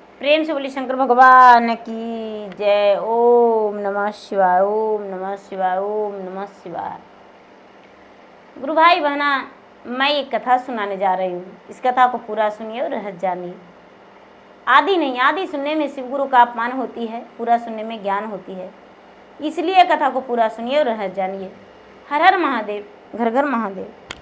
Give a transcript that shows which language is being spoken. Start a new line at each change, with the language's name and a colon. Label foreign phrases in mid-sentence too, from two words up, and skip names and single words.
Hindi: प्रेम से बोली शंकर भगवान की जय।
Sanskrit: ओम नमः शिवाय, ओम नमः शिवाय, ओम नमः शिवाय।
Hindi: गुरु भाई बहना, मैं एक कथा सुनाने जा रही हूँ। इस कथा को पूरा सुनिए और रहस्य जानिए। आदि नहीं, आदि सुनने में शिव गुरु का अपमान होती है, पूरा सुनने में ज्ञान होती है। इसलिए कथा को पूरा सुनिए और रहस्य जानिए। हर हर महादेव, घर घर महादेव।